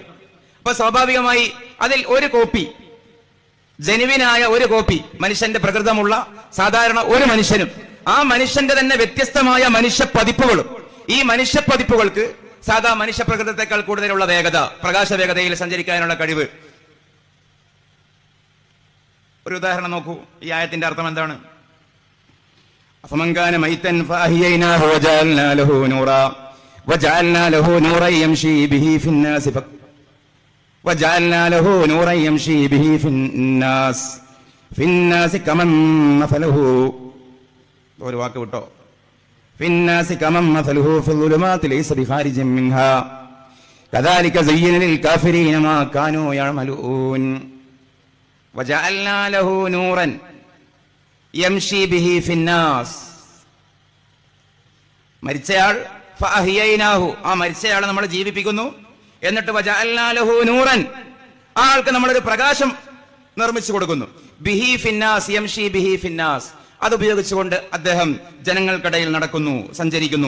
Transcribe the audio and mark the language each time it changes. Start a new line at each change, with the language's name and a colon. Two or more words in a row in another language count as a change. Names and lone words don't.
Malayalam: അപ്പൊ സ്വാഭാവികമായി അതിൽ ഒരു കോപ്പി, ജനുവിനായ ഒരു കോപ്പി, മനുഷ്യന്റെ പ്രകൃതമുള്ള സാധാരണ ഒരു മനുഷ്യനും ആ മനുഷ്യന്റെ തന്നെ വ്യത്യസ്തമായ മനുഷ്യ പതിപ്പുകളും, ഈ മനുഷ്യ പതിപ്പുകൾക്ക് സാധാ മനുഷ്യ പ്രകൃതത്തെക്കാൾ കൂടുതലുള്ള വേഗത, പ്രകാശ വേഗതയിൽ സഞ്ചരിക്കാനുള്ള കഴിവ്. ഒരു ഉദാഹരണം നോക്കൂ, ഈ ആയത്തിന്റെ അർത്ഥം എന്താണ്?
Arabic: فمن كان ميتا فأحييناه وجعلنا له نورا وجعلنا له نورا يمشي به في الناس وجعلنا له نورا يمشي به في الناس كمن مثله
Malayalam: ഒരു വാക്ക് വിട്ടോ
Arabic: في الناس كمن مثله في الظلمات ليس بخارج منها كذلك زين للكافرين ما كانوا يعملون وجعلنا له نورا يمشي به في الناس.
Malayalam: മരിച്ചയാൾ ഫഅഹ്യൈനാഹു, ആ മരിച്ചയാളെ നമ്മൾ ജീവിപ്പിക്കുന്നു. എന്നിട്ട്
Arabic: وجعلنا له نورا,
Malayalam: ആ ആൾക്ക് നമ്മളൊരു പ്രകാശം നിർമ്മിച്ചു കൊടുക്കുന്നു.
Arabic: به في الناس يمشي به في الناس,
Malayalam: അത് ഉപയോഗിച്ചുകൊണ്ട് അദ്ദേഹം ജനങ്ങൾക്കിടയിൽ നടക്കുന്നു, സഞ്ചരിക്കുന്നു.